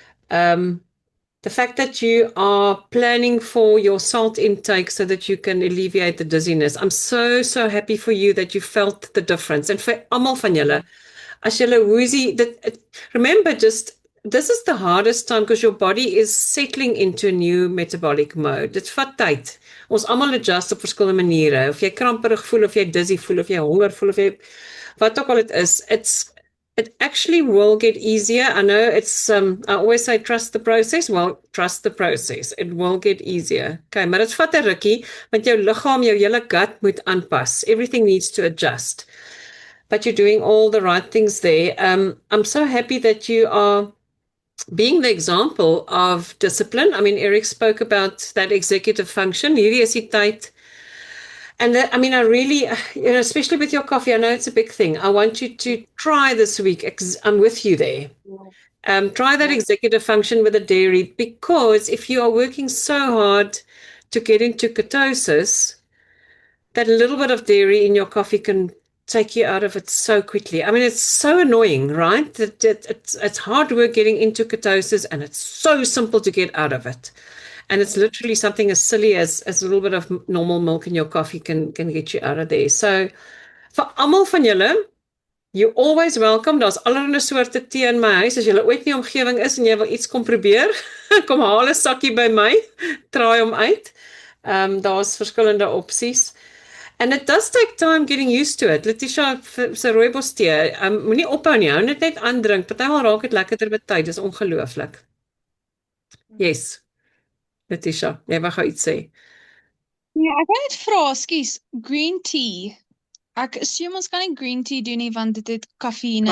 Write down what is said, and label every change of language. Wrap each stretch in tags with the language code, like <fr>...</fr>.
<en>The fact that you are planning for your salt intake so that you can alleviate the dizziness. I'm so happy for you that you felt the difference. And for</en> <af>almal van julle,</af> <en>as julle woozy, remember just this is the hardest time because your body is settling into a new metabolic mode.</en> <af>Dit vat tyd. Ons almal adjust op verskillende maniere. Of jy kramperig voel, of jy dizzy voel, of jy honger voel, of jy wat ook al dit is.</af> <en>It actually will get easier. I know I always say trust the process. Well, trust the process. It will get easier.</en> <af>Okay, maar dit vat 'n rukkie, want jou liggaam, jou hele gut moet aanpas.</af> <en>Everything needs to adjust. But you're doing all the right things there. I'm so happy that you are being the example of discipline. I mean, Eric spoke about that executive function.</en> <af>Hierdie is die tyd.</af> <en>And I mean, I really, especially with your coffee, I know it's a big thing. I want you to try this week. I'm with you there. Try that executive function with the dairy, because if you are working so hard to get into ketosis, that little bit of dairy in your coffee can take you out of it so quickly. I mean, it's so annoying, right? It's hard work getting into ketosis, and it's so simple to get out of it. And it's literally something as silly as a little bit of normal milk in your coffee can get you out of there.</en> <af>So, vir almal van julle,</af> <en>you're always welcome.</en> <af>Daar's allerlei soorte tee in my huis. As jy ooit in die omgewing is en jy wil iets kom probeer, kom haal 'n sakkie by my, try hom uit. Daar's verskillende opsies.</af> <en>And it does take time getting used to it.</en> <af>Letitia, se rooibos tee, moenie ophou nie, hou net aandrink. Partymal raak dit lekkerder met tyd, dis ongelooflik. Yes. Letitia, jy wou gou iets sê. Ja, ek wil net vra, skus, green tea. Ek assume ons kan nie green tea doen nie, want dit het kafeïne</af>